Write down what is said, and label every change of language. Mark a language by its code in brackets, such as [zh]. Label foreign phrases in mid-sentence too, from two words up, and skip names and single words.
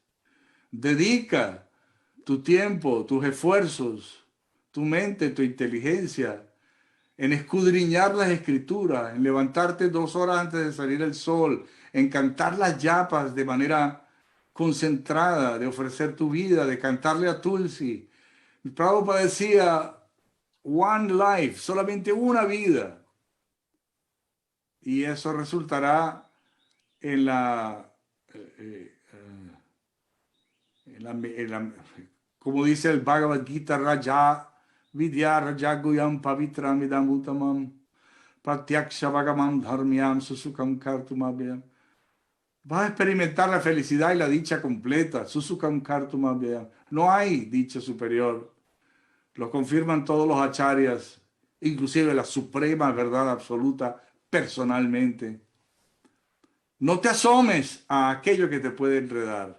[es] Dedica tu tiempo, tus esfuerzos, tu mente, tu inteligencia en escudriñar las escrituras, en levantarte 2 horas antes de salir el sol, en cantar las yapas de manera concentrada, de ofrecer tu vida, de cantarle a Tulsi. Prabhupada decía, [en] one life, [es] solamente una vida. Y eso resultará en como dice el Bhagavad Gita, [sa] राज विद्या राज गुह्यम् पवित्रम् इदम् उत्तमम् प्रत्यक्ष अवगमम् धर्म्यम् सुसुखम् कर्तुमव्ययम्. [es] Vas a experimentar la felicidad y la dicha completa. [sa] सुसुखम् कर्तुमव्ययम्. [es] No hay dicha superior. Lo confirman todos los acharyas, inclusive la suprema verdad absoluta personalmente. No te asomes a aquello que te puede enredar.